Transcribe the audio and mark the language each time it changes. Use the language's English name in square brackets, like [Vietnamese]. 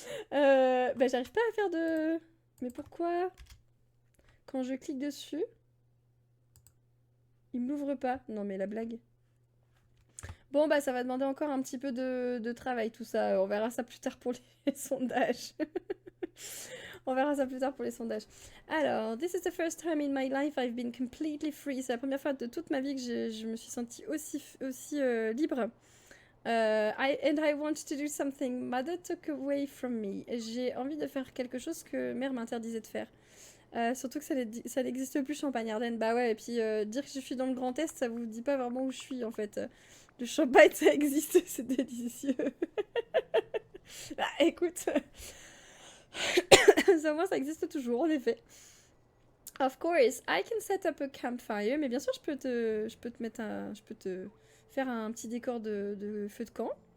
[French] Bah, j'arrive pas à faire de... Mais pourquoi? Quand je clique dessus, il m'ouvre pas. Non, mais la blague. Bon, bah, ça va demander encore un petit peu de travail, tout ça. On verra ça plus tard pour les sondages. On verra ça plus tard pour les sondages. [English] Alors, this is the first time in my life I've been completely free. [French] C'est la première fois de toute ma vie que je me suis sentie aussi libre. [English] And I want to do something mother took away from me. [French] J'ai envie de faire quelque chose que mère m'interdisait de faire. Surtout que ça n'existe plus Champagne-Ardenne. Bah ouais, et puis dire que je suis dans le Grand Est, ça vous dit pas vraiment où je suis en fait. Le champagne, ça existe, c'est délicieux. Bah écoute, ça, moi, ça existe toujours, en effet. [English] Of course, I can set up a campfire. [French] Mais bien sûr, je peux te mettre un... Je peux te faire un petit décor de feu de camp.